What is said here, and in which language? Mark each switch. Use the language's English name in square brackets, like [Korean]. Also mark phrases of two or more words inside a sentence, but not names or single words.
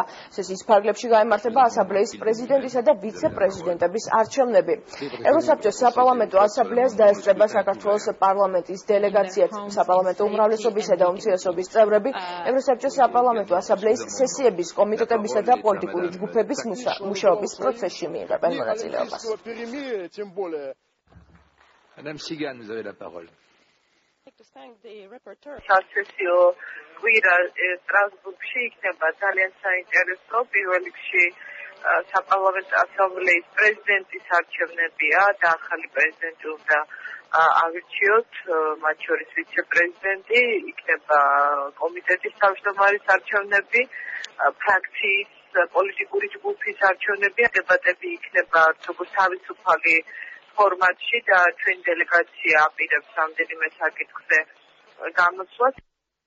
[Georgian] სესიის ფარგლებში გაემართება ასამბლეის პრეზიდენტისა და ვიცე-პრეზიდენტების არჩევნები. ევროსაბჭოს საპარლამენტო ასამბლეას დაესწრება საქართველოს პარლამენტის დელეგაციაც. საპარლამენტო უმრავლესობისა და უმცირესობის წევრები ევროსაბჭოს საპარლამენტო ასამბლეის სესიების, კომიტეტებისა და პოლიტიკური ჯგუფების მუშაობის პროცესში მიიღებენ მონაწილეობას. [French] Madame Sigan, vous avez la parole. [Georgian] სასესიო კვირა სტრასბურგში იქნება ძალიან საინტერესო. პირველ რიგში საპარლამენტო ასამბლეის პრეზიდენტის არჩევნებია და ახალი პრეზიდენტი უნდა ავირჩიოთ, მათ შორის ვიცე-პრეზიდენტი, იქნება კომიტეტის თავმჯდომარის არჩევნები, ფრაქციის პოლიტიკური ჯგუფის არჩევნები, დებატები იქნება როგორც თავისუფალი ფორმატში და ჩვენი დელეგაცია აპირებს რამდენიმე საკითხზე გამოსვლას.